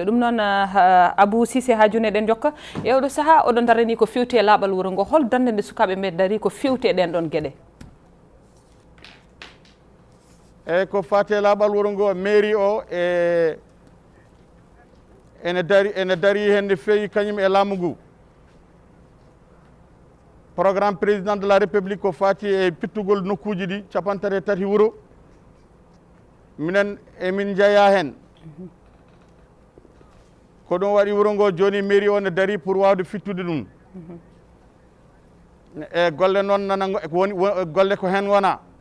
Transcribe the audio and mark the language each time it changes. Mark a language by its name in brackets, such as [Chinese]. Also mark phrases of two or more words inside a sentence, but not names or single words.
[Fula] ɗum noon Abou Cissé ha joni eɗen jokka e oɗo saaha oɗon darani ko fewti e laaɓal wuuro ngo, hol darde nde sukaɓe men dari ko fewti e ɗen ɗon gueɗe? eyyi ko fati e laaɓal wuuro ngo mairie o ene dari hen nde feewi kañum e laamu ngu. programme [French] président de la république [Fula] ko fati e pittugol nokkuji ɗi 33 wuuro minen emin jeeya hen. ko ɗum waɗi wuuro ngo joni mairie o ne dari pour wawde fittude ɗum. e golle noon nana woni golle ko hen wona.